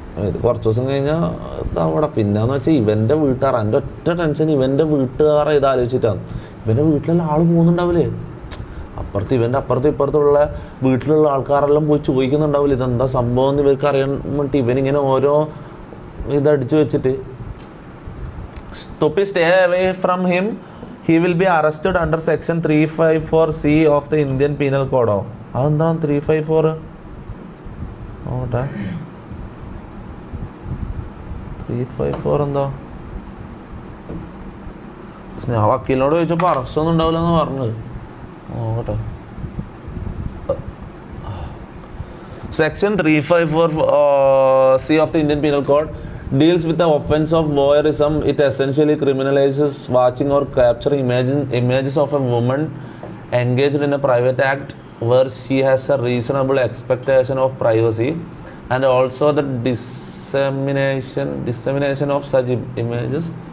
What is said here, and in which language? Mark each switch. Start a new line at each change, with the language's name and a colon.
Malayalam: ഇത് കുറച്ച് ദിവസം കഴിഞ്ഞാൽ അവിടെ പിന്നെന്ന് വെച്ചാൽ ഇവൻ്റെ വീട്ടുകാർ, എൻ്റെ ഒറ്റ ടെൻഷൻ ഇവൻ്റെ വീട്ടുകാരെ ഇത് ആലോചിച്ചിട്ടാണ്. ഇവൻ്റെ വീട്ടിലെല്ലാം ആൾ പോകുന്നുണ്ടാവില്ലേ, ഇവൻ്റെ അപ്പുറത്തും ഇപ്പുറത്തുള്ള വീട്ടിലുള്ള ആൾക്കാരെല്ലാം പോയി ചോദിക്കുന്നുണ്ടാവില്ല ഇതെന്താ സംഭവം എന്ന് ഇവർക്ക് അറിയാൻ വേണ്ടി ഇവനിങ്ങനെ ഓരോ ഇതടിച്ചു വെച്ചിട്ട്.
English: To stay away from him, he will be arrested under section 354C of the Indian Penal Code.
Malayalam: അതെന്താണ് 354? നോട്ടെ 354 എന്താ? ഞാൻ വക്കീലിനോട് ചോദിച്ചപ്പോൾ അറസ്റ്റ് ഒന്നും ഉണ്ടാവില്ല എന്ന് പറഞ്ഞത്. നോക്കട്ടെ.
English: Section 354C of the Indian Penal Code deals with the offense of voyeurism. It essentially criminalizes watching or capturing images of a woman engaged in a private act where she has a reasonable expectation of privacy, and also the dissemination of such images.